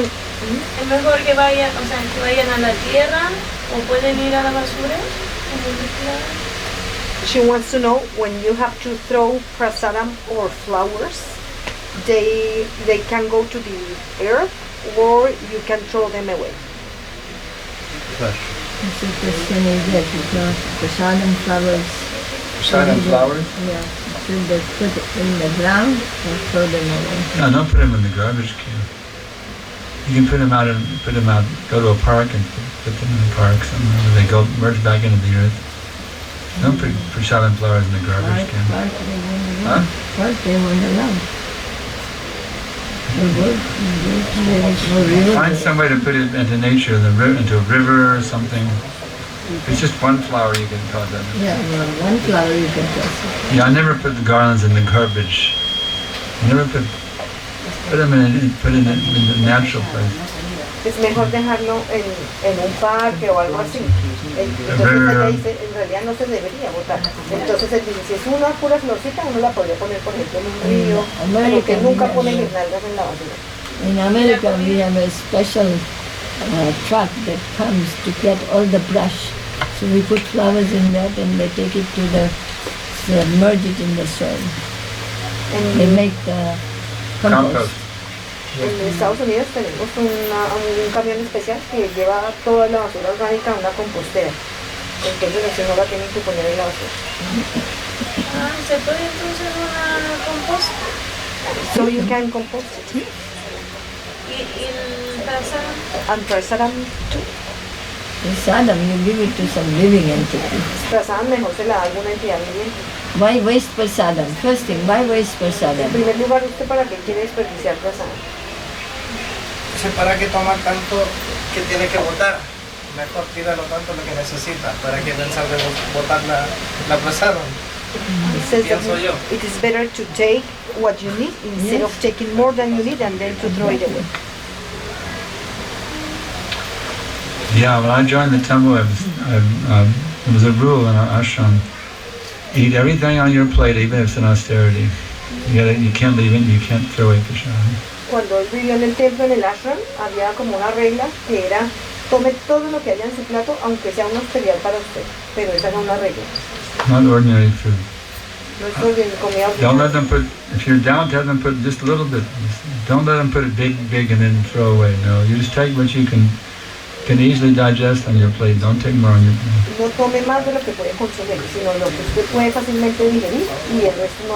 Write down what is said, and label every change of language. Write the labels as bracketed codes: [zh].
[es] es mejor que vayan, o sea, que vayan a la tierra o pueden ir a la basura. [en] she wants to know when you have to throw prasadam or flowers, they can go to the earth or you can throw them away. Flesh. So the question is that prasadam flowers. Prasadam flowers? Yeah. Should they put it in the ground or throw them away? No, don't put them in the garbage can. You can put them out, go to a park and put them in the park somewhere where they go merge back into the earth. Don't put prasadam flowers in the garbage can. Park they won't allow. Huh? Park they won't allow. There is no river. Find some way to put it into nature, into a river or something. If it's just one flower, you can cause that. Yeah, well, one flower you can toss it. Yeah, I never put the garlands in the garbage. I never put them in the natural place. [es] Es mejor dejarlo en un parque o algo así. Entonces ella dice, en realidad no se debería botar. Entonces él dice, si es una pura florcita, uno la podría poner, por ejemplo, en un río, pero que nunca pone guirnaldas en la basura. [en] In America, we have a special truck that comes to get all the brush. So we put flowers in that and they take it to submerge it in the soil. They make the compost. [es] En Estados Unidos tenemos un camión especial que lleva toda la basura orgánica a una compostera. Entonces así no la tienen que poner en la basura. ¿Se puede entonces una composta? [en] So you can compost it. [es] ¿Y el prasad? [en] And prasadam too. Prasadam, you give it to some living entity. [es] Prasadam mejor se la da a alguna entidad viviente. [en] Why waste prasadam? First thing, why waste [es] En [en] prasadam? [es] primer lugar, ¿usted para qué quiere desperdiciar prasadam? ¿Para qué tomar tanto que tiene que botar? Mejor tíralo tanto lo que necesita, para que pensar de botar la prasada. [en] It says that [es] Pienso yo. [en] it is better to take what you need instead of taking more than you need and then to throw it away. Yeah, when I joined the temple, there was a rule in our ashram: eat everything on your plate, even if it's an austerity. You can't leave it. You can't throw away prasadam. [es] Cuando él vivió en el templo, en el ashram, había como una regla que era tome todo lo que haya en su plato, aunque sea una austeridad para usted. Pero esa era una regla. [en] Not ordinary food. [es] No es comida [en] Don't [es] ordinaria. [en] let them put. If you're down, have them put just a little bit. Don't let them put it big, and then throw away. No, you just take what you can easily digest on your plate. Don't take more on your plate. [es] No tome más de lo que puede consumir, sino lo que usted puede fácilmente digerir y el resto no